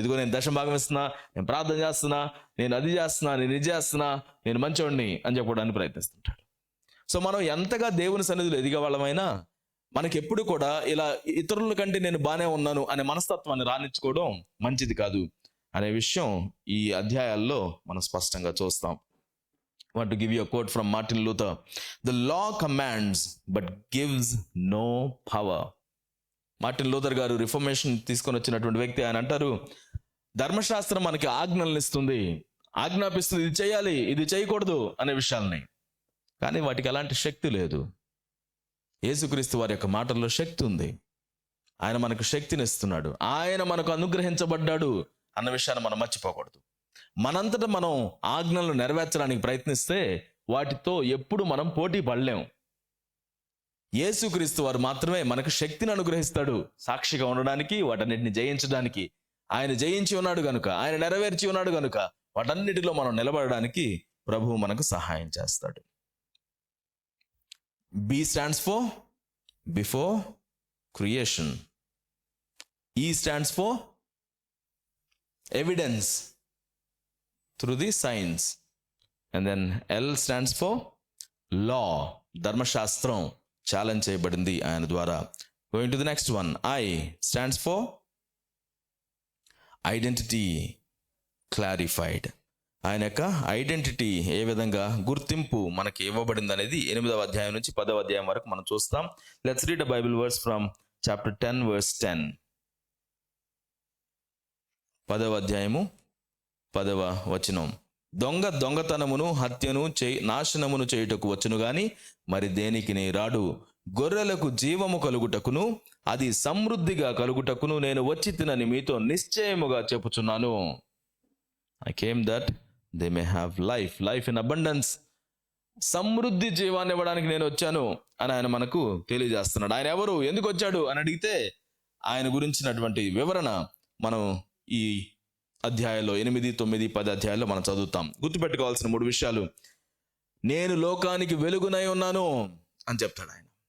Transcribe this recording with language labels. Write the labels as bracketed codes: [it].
[te] ఇదిగో నేను దశభాగం ఇస్తున్నా, నేను ప్రార్థన చేస్తున్నా, నేను అది చేస్తున్నా, నేను ఇది చేస్తున్నా, నేను మంచోడిని అని చెప్పడానికి ప్రయత్నిస్తుంటాడు. సో మనం ఎంతగా దేవుని సన్నిధిలో ఎదిగే వాళ్ళమైనా మనకి ఎప్పుడు కూడా ఇలా ఇతరుల కంటే నేను బాగానే ఉన్నాను అనే మనస్తత్వాన్ని రానిచ్చుకోవడం మంచిది కాదు అనే విషయం ఈ అధ్యాయాల్లో మనం స్పష్టంగా చూస్తాం. [en] I want to give you a quote from Martin Luther. The law commands but gives no power. [te] Martin Luther గారు రిఫర్మేషన్ తీసుకొని వచ్చినటువంటి వ్యక్తి. ఆయన అంటారు, ధర్మశాస్త్రం మనకి ఆజ్ఞలను ఇస్తుంది, ఆజ్ఞాపిస్తుంది, ఇది చేయాలి, ఇది చేయకూడదు అనే విషయాల్ని. కానీ వాటికి ఎలాంటి శక్తి లేదు. యేసుక్రీస్తు వారి యొక్క మాటల్లో శక్తి ఉంది. ఆయన మనకు శక్తిని ఇస్తున్నాడు, ఆయన మనకు అనుగ్రహించబడ్డాడు అన్న విషయాన్ని మనం మర్చిపోకూడదు. మనంతటా మనం ఆజ్ఞలను నెరవేర్చడానికి ప్రయత్నిస్తే వాటితో ఎప్పుడు మనం పోటీ పడలేం. యేసుక్రీస్తు వారు మాత్రమే మనకు శక్తిని అనుగ్రహిస్తాడు సాక్షిగా ఉండడానికి, వాటన్నిటిని జయించడానికి. ఆయన జయించి ఉన్నాడు గనుక, ఆయన నెరవేర్చి ఉన్నాడు గనుక వాటన్నిటిలో మనం నిలబడడానికి ప్రభువు మనకు సహాయం చేస్తాడు. [en] B stands for before creation. E stands for evidence through the signs. And then L stands for law. [te] ధర్మశాస్త్రం ఛాలెంజ్ చేయబడింది ఆయన ద్వారా. [en] Going to the next one. I stands for identity clarified. [te] ఆయన యొక్క ఐడెంటిటీ ఏ విధంగా గుర్తింపు మనకి ఇవ్వబడింది అనేది 8వ అధ్యాయం నుంచి 10వ అధ్యాయం వరకు మనం చూస్తాం. [en] Let's read a Bible verse from chapter 10 verse 10. [te] 10వ అధ్యాయము 10వ వచనం. దొంగతనమును హత్యను నాశనమును చేయుటకు వచ్చును గాని మరి దేనికి రాడు. గొర్రెలకు జీవము కలుగుటకును అది సమృద్ధిగా కలుగుటకును నేను వచ్చి తినని మీతో నిశ్చయముగా చెప్పుచున్నాను. [en] I came that they may have life in abundance. [te] సమృద్ధి జీవాన్ని ఇవ్వడానికి నేను వచ్చాను అని ఆయన మనకు తెలియజేస్తున్నాడు. ఆయన ఎవరు, ఎందుకు వచ్చాడు అని అడిగితే ఆయన గురించినటువంటి వివరణ మనం ఈ అధ్యాయంలో 8, 9, 10 అధ్యాయాల్లో మనం చదువుతాం. గుర్తుపెట్టుకోవాల్సిన 3 విషయాలు. నేను లోకానికి వెలుగునై ఉన్నాను అని చెప్తాడు ఆయన.